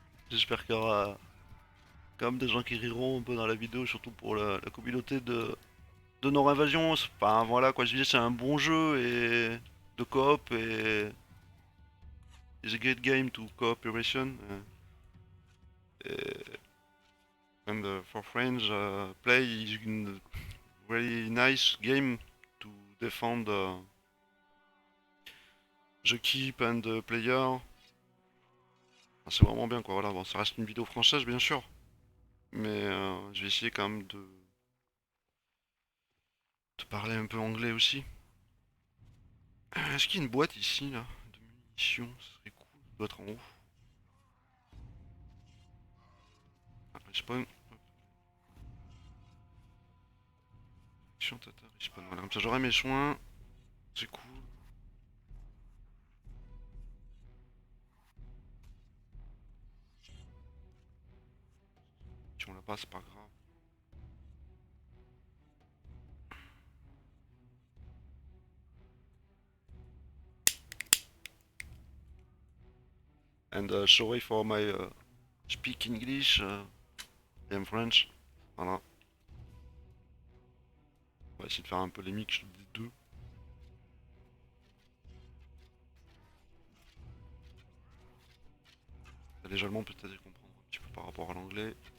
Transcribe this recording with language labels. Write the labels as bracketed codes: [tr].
[fr] J'espère qu'il y aura quand même des gens qui riront un peu dans la vidéo, surtout pour la communauté de Nord Invasion. Enfin voilà quoi, je disais, c'est un bon jeu et de coop et [en] it's a great game to cooperation. And for friends, play is a very nice game to defend the keep and the player. [fr] Enfin, c'est vraiment bien quoi, voilà, bon, ça reste une vidéo française bien sûr, mais je vais essayer quand même de parler un peu anglais aussi. Est-ce qu'il y a une boîte ici là de munitions? Ce serait cool, ça doit être en haut. Ah, respawn. Action tata, respawn. Voilà, comme ça j'aurai mes soins. C'est cool. Si on l'a pas, c'est pas grave. [en] And sorry for my speak English. I'm French. Voilà. [fr] essayer de faire un peu les mix des deux. Les Allemands peut-être comprendre un petit peu par rapport à l'anglais.